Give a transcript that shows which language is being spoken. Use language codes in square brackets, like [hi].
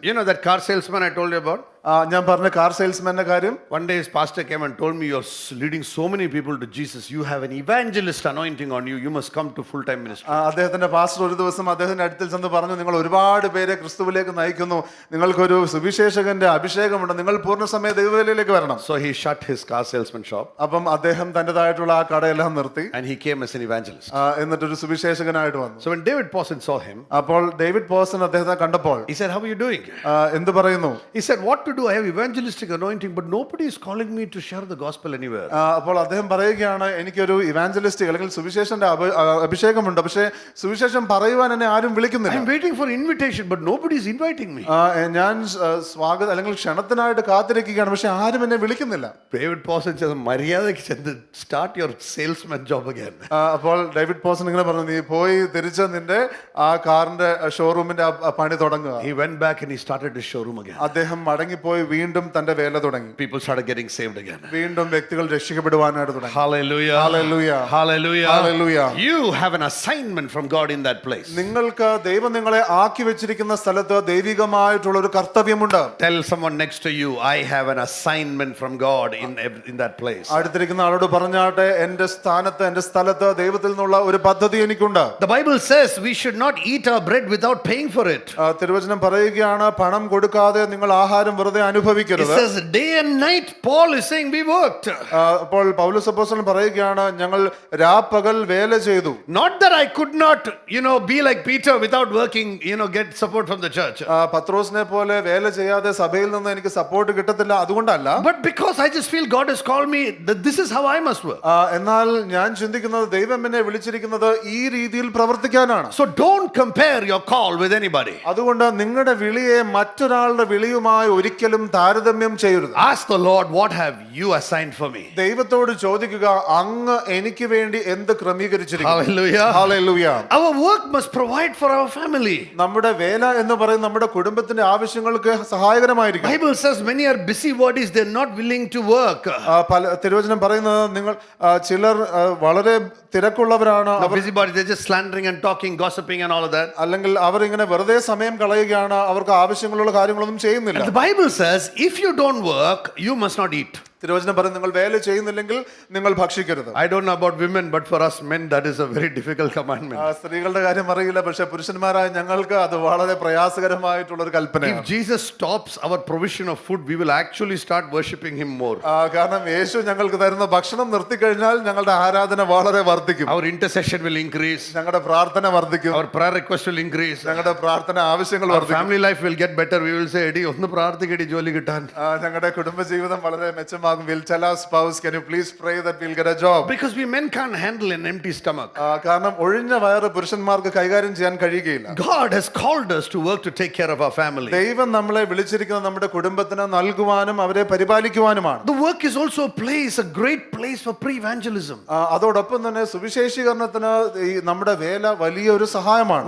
[en] You know that car salesman I told you about? [ml] ഞാൻ പറഞ്ഞ car സെയിൽസ്മാന്റെ കാര്യം. [en] One day his pastor came and told me, you're leading so many people to Jesus. You have an evangelist anointing on you. You must come to full-time ministry. [ml] അദ്ദേഹത്തിന്റെ pastor ഒരു ദിവസം അദ്ദേഹത്തിന്റെ അടുത്തിൽ ചെന്ന് പറഞ്ഞു, നിങ്ങൾ ഒരുപാട് പേരെ ക്രിസ്തുവിലേക്ക് നയിക്കുന്നു, നിങ്ങൾക്കൊരു സുവിശേഷകന്റെ അഭിഷേകമുണ്ട്, നിങ്ങൾ പൂർണ്ണസമയ ദൈവവേലയിലേക്ക് വരണം. [en] So he shut his car salesman shop. [ml] അപ്പം അദ്ദേഹം തന്റേതായിട്ടുള്ള ആ കടയെല്ലാം നിർത്തി. [en] And he came as an evangelist. [ml] എന്നിട്ട് ഒരു സുവിശേഷകനായിട്ട് വന്നു. [en] So when David Pawson saw him, [ml] അപ്പോൾ ഡേവിഡ് പോസൺ അദ്ദേഹത്തെ കണ്ടപ്പോൾ [en] he said, how are you doing? [ml] എന്ത് പറയുന്നു? [en] He said, what to do? I have evangelistic anointing, but nobody is calling me to share the gospel anywhere. [ml] അപ്പോൾ അദ്ദേഹം പറയുകയാണ്, എനിക്കൊരു evangelistic അല്ലെങ്കിൽ സുവിശേഷന്റെ അഭിഷേകമുണ്ട്, പക്ഷേ സുവിശേഷം പറയുവാൻ എന്നെ ആരും വിളിക്കുന്നില്ല. [en] I'm waiting for invitation, but nobody is inviting me. [ml] ഞാൻ സ്വാഗതം അല്ലെങ്കിൽ ക്ഷണത്തിനായിട്ട് കാത്തിരിക്കുകയാണ്, പക്ഷെ ആരും എന്നെ വിളിക്കുന്നില്ല. [en] David Pawson said, [ml] മര്യാദയ്ക്ക് ചെന്ന് [en] start your salesman job again. [ml] അപ്പോൾ ഡേവിഡ് പോസൺ ഇങ്ങനെ പറഞ്ഞു, നീ പോയി തിരിച്ച് നിന്റെ ആ കാറിന്റെ ഷോറൂമിന്റെ പണി തുടങ്ങുക. [en] He went back and he started his showroom again. [ml] അദ്ദേഹം മടങ്ങിപ്പോയി വീണ്ടും തന്റെ വേല തുടങ്ങി. [en] People started getting saved again. [ml] വീണ്ടും വ്യക്തികൾ രക്ഷിക്കപ്പെടുവാനായിട്ട് തുടങ്ങി. [en] Hallelujah. Hallelujah. Hallelujah. Hallelujah. You have an assignment from God in that place. [ml] നിങ്ങൾക്ക് ദൈവം നിങ്ങളെ ആക്കി വെച്ചിരിക്കുന്ന സ്ഥലത്ത് ദൈവികമായിട്ടുള്ള ഒരു കർത്തവ്യമുണ്ട്. [en] Tell someone next to you, I have an assignment from God in that place. [ml] അടുത്തിരിക്കുന്ന ആളോട് പറഞ്ഞാട്ടെ, എന്റെ സ്ഥാനത്ത് എന്റെ സ്ഥലത്ത് ദൈവത്തിൽ നിന്നുള്ള ഒരു പദ്ധതി എനിക്കുണ്ട്. [en] The Bible says we should not eat our bread without paying for it. [ml] തിരുവചനം പറയുകയാണ്, പണം കൊടുക്കാതെ നിങ്ങൾ ആഹാരം വെറുതെ അനുഭവിക്കരുത്. [en] It says day and night Paul is saying we worked. [ml] അപ്പോൾ പൗലോസ് അപ്പോസ്തലൻ പറയുകയാണ്, ഞങ്ങൾ രാപ്പകൽ വേല ചെയ്തു. [en] Not that I could not, be like Peter without working, get support from the church. [ml] പത്രോസിനെ പോലെ വേല ചെയ്യാതെ സഭയിൽ നിന്ന് എനിക്ക് സപ്പോർട്ട് കിട്ടത്തില്ല, അതുകൊണ്ടല്ല. [en] But because I just feel God has called me that this is how I must work. [ml] എന്നാൽ ഞാൻ ചിന്തിക്കുന്നത് ദൈവം എന്നെ വിളിച്ചിരിക്കുന്നത് ഈ രീതിയിൽ പ്രവർത്തിക്കാനാണ്. [en] So don't compare your call with anybody. [ml] അതുകൊണ്ട് നിങ്ങളുടെ വിളിയെ മറ്റൊരാളുടെ വിളിയുമായി ഒരിക്കലും താരതമ്യം ചെയ്യരുത്. [en] Ask the Lord, what have you assigned for me? [ml] ദൈവത്തോട് ചോദിക്കുക, അങ്ങ് എനിക്ക് വേണ്ടി എന്ത് ക്രമീകരിച്ചിരിക്കുന്നു? [en] Hallelujah. Hallelujah. Our work must provide for our family. [ml] നമ്മുടെ വേല എന്ന് പറയുന്നത് നമ്മുടെ കുടുംബത്തിന്റെ ആവശ്യങ്ങൾക്ക് സഹായകരമായിരിക്കും. [en] Bible says many are busybodies, they're not willing to work. [ml] തിരുവചനം പറയുന്നത് നിങ്ങൾ ചിലർ വളരെ തിരക്കുള്ളവരാണ്. [en] Busybodies, they're just slandering and talking, gossiping and all of that. [ml] അല്ലെങ്കിൽ അവർ ഇങ്ങനെ വെറുതെ സമയം കളയുകയാണ്, അവർക്ക് ആവശ്യങ്ങളുള്ള കാര്യങ്ങളൊന്നും ചെയ്യുന്നില്ല. [en] And the Bible says if you don't work, you must not eat. [ml] തിരുവചനം പറയുന്നത് നിങ്ങൾ വേല ചെയ്യുന്നില്ലെങ്കിൽ നിങ്ങൾ ഭക്ഷിക്കരുത്. [en] I don't know about women, but for us men that is a very difficult commandment. [ml] സ്ത്രീകളുടെ കാര്യം അറിയില്ല, പക്ഷെ പുരുഷന്മാരായ ഞങ്ങൾക്ക് അത് വളരെ പ്രയാസകരമായിട്ടുള്ള ഒരു കൽപ്പനയാണ്. [en] If Jesus stops our provision of food, we will actually start worshiping him more. [ml] കാരണം യേശു ഞങ്ങൾക്ക് തരുന്ന ഭക്ഷണം നിർത്തിക്കഴിഞ്ഞാൽ ഞങ്ങളുടെ ആരാധന വളരെ വർദ്ധിക്കും. [en] Our intercession will increase. [ml] ഞങ്ങളുടെ പ്രാർത്ഥന വർദ്ധിക്കും. [en] Our prayer request will increase. [ml] ഞങ്ങളുടെ പ്രാർത്ഥന ആവശ്യങ്ങൾ [en] Our [ml] വർദ്ധിക്കും. [en] family life will get better. We will say, [ml] "എടി ഒന്ന് പ്രാർത്ഥിക്കടി ജോലി കിട്ടാൻ." ഞങ്ങളുടെ കുടുംബജീവിതം വളരെ മെച്ചമാകും. [en] We'll tell our spouse, can you please pray that we'll get a job? Because we men can't handle an empty stomach. [ml] കാരണം ഒഴിഞ്ഞ വയറ് പുരുഷന്മാർക്ക് കൈകാര്യം ചെയ്യാൻ കഴിയുകയില്ല. [en] God has called us to work to take care of our family. [ml] ദൈവം നമ്മളെ വിളിച്ചിരിക്കുന്നത് നമ്മുടെ കുടുംബത്തിന് നൽകുവാനും അവരെ പരിപാലിക്കുവാനുമാണ്. [en] The work is also a great place for pre-evangelism. [ml] അതോടൊപ്പം തന്നെ സുവിശേഷീകരണത്തിന് ഈ നമ്മുടെ വേല വലിയൊരു സഹായമാണ്.